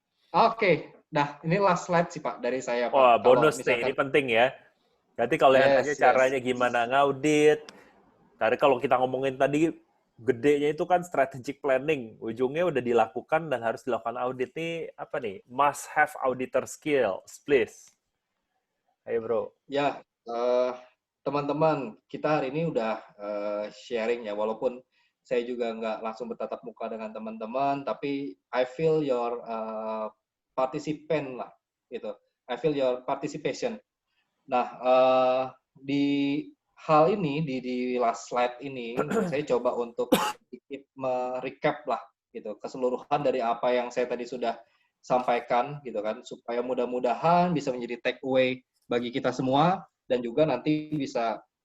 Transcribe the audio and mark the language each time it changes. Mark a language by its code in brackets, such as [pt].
[id] Oke. Nah, ini last slide sih Pak dari saya Pak. Wah, Kalau bonus nih, ini misalkan, penting ya. Nanti kalau yang nanya caranya gimana ngaudit, karena kalau kita ngomongin tadi, gedenya itu kan strategic planning. Ujungnya udah dilakukan dan harus dilakukan audit nih, apa nih? [en] Must have auditor skills, please. [id] Ayo bro. Ya, teman-teman, kita hari ini udah sharing ya, walaupun saya juga nggak langsung bertatap muka dengan teman-teman, tapi [en] I feel your participant [id] lah, gitu. [en] I feel your participation. [id] Nah, di hal ini, di last slide ini, saya coba untuk sedikit merecap lah, gitu, keseluruhan dari apa yang saya tadi sudah sampaikan, gitu kan, supaya mudah-mudahan bisa menjadi take away bagi kita semua, dan juga nanti bisa